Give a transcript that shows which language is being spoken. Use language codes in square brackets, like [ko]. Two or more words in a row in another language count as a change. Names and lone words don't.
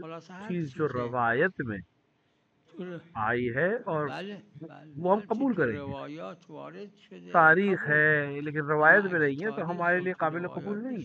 [fa] خلاصه هر [ur] چیز جو [fa] چیزه [ur] روایت میں آئی ہے اور [fa] بله بله [ur] وہ ہم [fa] هر چی [ur] कबूल [fa] تو [ur] करेंगे, [fa] روایات وارد شده [ur] तारीख [fa] قبول. [ur] ہے لیکن [fa] اما [ur] روایت میں [fa] اگه [ur] نہیں ہے تو [fa] تاریخ [ur] हमारे [fa] و [ur] लिए [fa] تو [ur] काबिल [fa] روایات [ur] قبول نہیں